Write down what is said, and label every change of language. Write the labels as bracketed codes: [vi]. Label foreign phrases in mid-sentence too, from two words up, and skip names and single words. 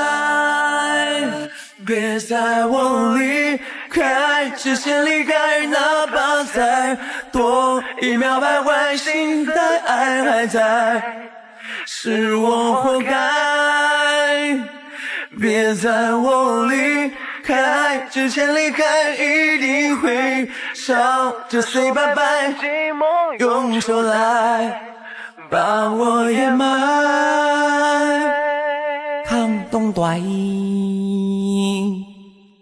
[zh] 別在我離開之前離開，哪怕再多一秒徘徊，心的愛還在，是我活該。別在我離開之前離開，一定會笑着 [en] say bye bye， [zh] 寂寞用手來把我掩埋。抗凍短，